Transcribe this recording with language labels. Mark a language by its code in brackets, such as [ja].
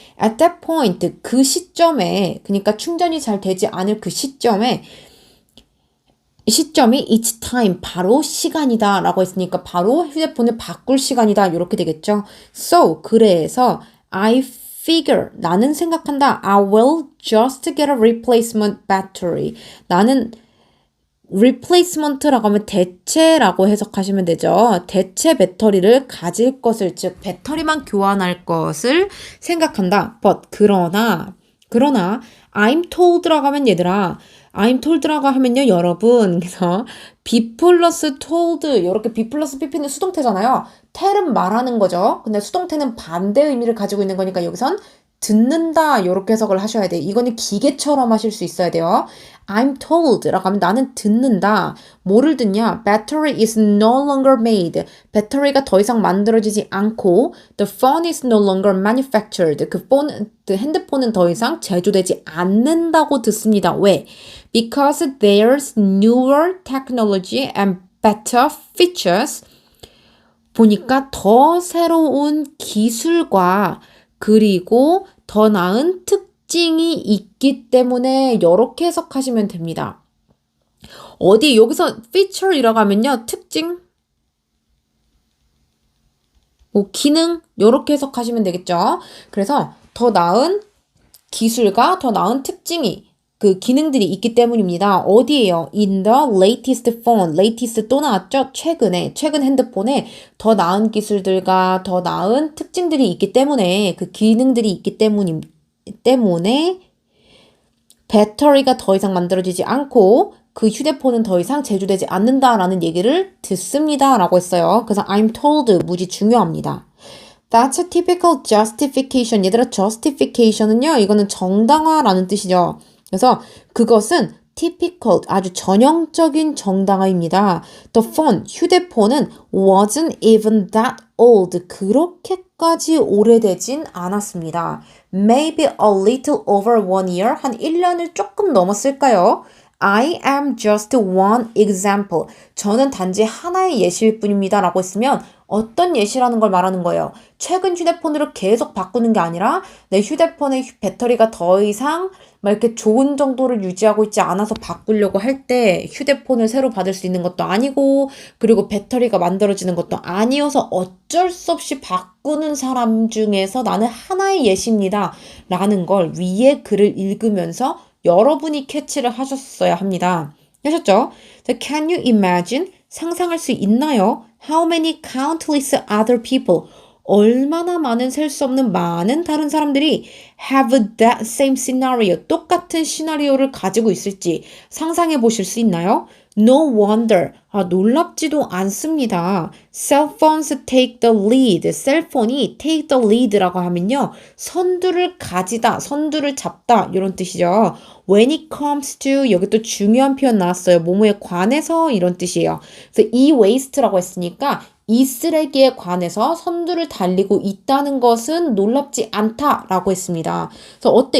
[en] At that point, [ko] 그 시점에, 그러니까 충전이 잘 되지 않을 그 시점이 [en] it's time, [ko] 바로 시간이다 라고 했으니까 바로 휴대폰을 바꿀 시간이다 이렇게 되겠죠. So, 그래서 [en] I figure, [ko] 나는 생각한다. [en] I will just get a replacement battery. [ko] 나는 replacement라고 하면 대체라고 해석하시면 되죠. 대체 배터리를 가질 것을, 즉 배터리만 교환할 것을 생각한다. But 그러나 [en] I'm told [ko] 라고 하면 얘들아, I'm told라고 하면요 여러분, 그래서 be 플러스 told, 이렇게 be 플러스 pp는 수동태잖아요. tell은 말하는 거죠. 근데 수동태는 반대 의미를 가지고 있는 거니까 여기선 듣는다 이렇게 해석을 하셔야 돼요. 이거는 기계처럼 하실 수 있어야 돼요. I'm told라고 하면 나는 듣는다. 뭐를 듣냐? [en] Battery is no longer made. [ko] 배터리가 더 이상 만들어지지 않고 [en] The phone is no longer manufactured. [ko] 그 핸드폰은 더 이상 제조되지 않는다고 듣습니다. 왜? [en] Because there's newer technology and better features. [ko] 보니까 더 새로운 기술과 그리고 더 나은 특징이 있기 때문에 이렇게 해석하시면 됩니다. 어디 여기서 feature이라고 하면요. 특징, 뭐 기능 이렇게 해석하시면 되겠죠. 그래서 더 나은 기술과 더 나은 특징이 그 기능들이 있기 때문입니다. [en] 어디에요? In the latest phone. [ko] latest 또 나왔죠? 최근 핸드폰에 더 나은 기술들과 더 나은 특징들이 있기 때문에 그 기능들이 있기 때문에 배터리가 더 이상 만들어지지 않고 그 휴대폰은 더 이상 제조되지 않는다라는 얘기를 듣습니다. 라고 했어요. 그래서 I'm told 무지 중요합니다. [en] That's a typical justification. [ko] 얘들아, justification은요, 이거는 정당화라는 뜻이죠. 그래서 그것은 typical, 아주 전형적인 정당화입니다. [en] The phone, [ko] 휴대폰은 [en] wasn't even that old. [ko] 그렇게까지 오래되진 않았습니다. [en] Maybe a little over 1 year, [ko] 한 1년을 조금 넘었을까요? [en] I am just one example. [ko] 저는 단지 하나의 예시일 뿐입니다. 라고 했으면 어떤 예시라는 걸 말하는 거예요. 최근 휴대폰으로 계속 바꾸는 게 아니라 내 휴대폰의 배터리가 더 이상 막 이렇게 좋은 정도를 유지하고 있지 않아서 바꾸려고 할 때 휴대폰을 새로 받을 수 있는 것도 아니고 그리고 배터리가 만들어지는 것도 아니어서 어쩔 수 없이 바꾸는 사람 중에서 나는 하나의 예시입니다. 라는 걸 위에 글을 읽으면서 여러분이 캐치를 하셨어야 합니다. 하셨죠? [en] Can you imagine? [ko] 상상할 수 있나요? [en] How many countless other people? [ko] 얼마나 많은 셀 수 없는 많은 다른 사람들이 [en] have that same scenario, [ko] 똑같은 시나리오를 가지고 있을지 상상해 보실 수 있나요? [en] No wonder. [ko] 놀랍지도 않습니다. [en] Cell phones take the lead. [ko] 셀폰이 take the lead라고 하면요. 선두를 가지다, 선두를 잡다 이런 뜻이죠. [en] When it comes to, [ko] 여기 또 중요한 표현 나왔어요. 뭐뭐에 관해서 이런 뜻이에요. 그래서 이 waste라고 했으니까 이 쓰레기에 관해서 선두를 달리고 있다는 것은 놀랍지 않다라고 했습니다. 그래서 어때?